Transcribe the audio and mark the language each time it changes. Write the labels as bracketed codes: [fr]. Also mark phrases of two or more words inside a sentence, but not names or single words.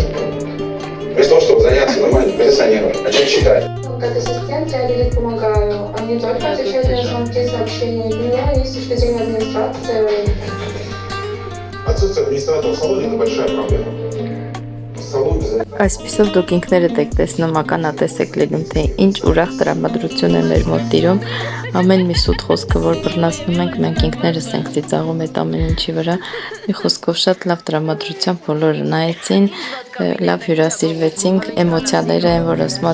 [ru] Вместо того, чтобы заняться нормально позиционированием, начать читать. Как ассистент я Лилит помогаю, а не только отвечать на звонки, сообщения. У меня есть с точки зрения администрации. Отсутствие администратора в салоне – это большая проблема. Салон без [hy] Այսպիսով դուք ինքներդ եք տեսնում, ականատես եք լինում, թե ինչ ուրախ տրամադրություն է մեր մոտ տիրում, ամեն մի սուտ խոսքը, որ բռնացնում ենք, մենք ինքներս ենք ծիծաղում այդ ամեն ինչի վրա, մի խոսքով շատ լավ տրամադրությամբ բոլորը նայեցին, լավ հյուրասիրվեցինք, էմոցիաները են, որ ասում